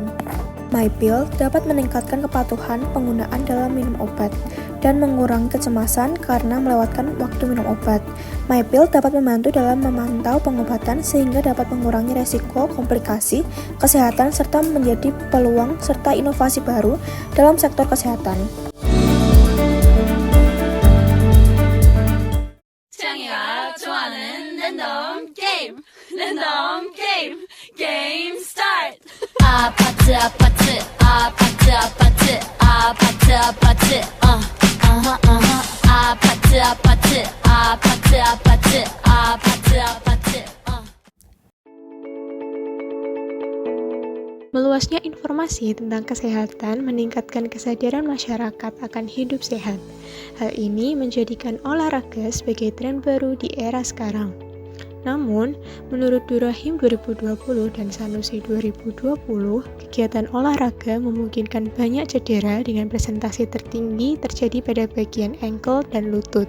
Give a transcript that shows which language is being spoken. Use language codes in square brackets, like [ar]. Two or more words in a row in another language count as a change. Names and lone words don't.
[id] MyPill dapat meningkatkan kepatuhan penggunaan dalam minum obat dan mengurangi kecemasan karena melewatkan waktu minum obat. MyPill dapat membantu dalam memantau pengobatan sehingga dapat mengurangi resiko komplikasi kesehatan serta menjadi peluang serta inovasi baru dalam sektor kesehatan. [ko] 창이가 좋아하는 랜덤 게임, 랜덤 게임, 게임 스타트. 아파트 아파트 아파트 아파트 아파트 아파트 아파트 아파트 아파트 아파트 아파트 아파트. [id] Meluasnya informasi tentang kesehatan meningkatkan kesadaran masyarakat akan hidup sehat. Hal ini menjadikan olahraga sebagai tren baru di era sekarang. Namun, menurut Durahim 2020 dan Sanusi 2020, kegiatan olahraga memungkinkan banyak cedera dengan presentasi tertinggi terjadi pada bagian ankle dan lutut.